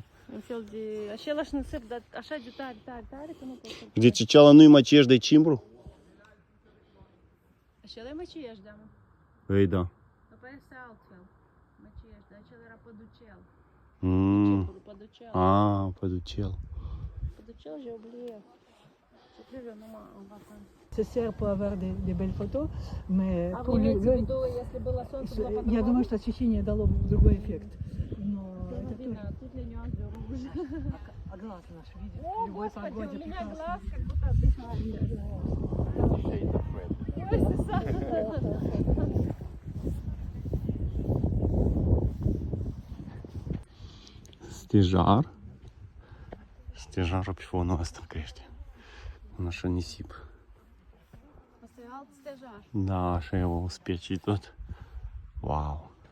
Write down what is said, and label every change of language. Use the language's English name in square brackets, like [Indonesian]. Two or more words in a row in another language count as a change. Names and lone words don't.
[Romanian] Un fel de același nisip, dar așa de tare, tare, tare, că nu pot să... Deci ceala nu-i măcieș de cimbru? Acela e măcieș, da, mă. Ei, da. După este altfel. Măcieș, dar acela era păducel. Mm. Păducel. Ah, păducel. Păducel, [French] j'ai oublié. C'est plus le nom en vacances. Ça sert pour avoir des belles photos, mais [Russian] А [French] pour [Russian] вы [French] le, [Russian] имеете в виду, если было солнце, было я по-другому? думаю, что освещение дало другой эффект. Но Ну, это видно, тоже. тут ли нюанс [French] de rouge. [Russian] А глаз наш видит О, в любой господи, погоде у меня прекрасно. глаз как будто отдыхает. Ой, Сюсан. [Romanian] Stejar. Stejarul pe fonul ăsta crește. Un așa nisip. Asta e alt stejar. Da, așa e o specie tot. Wow.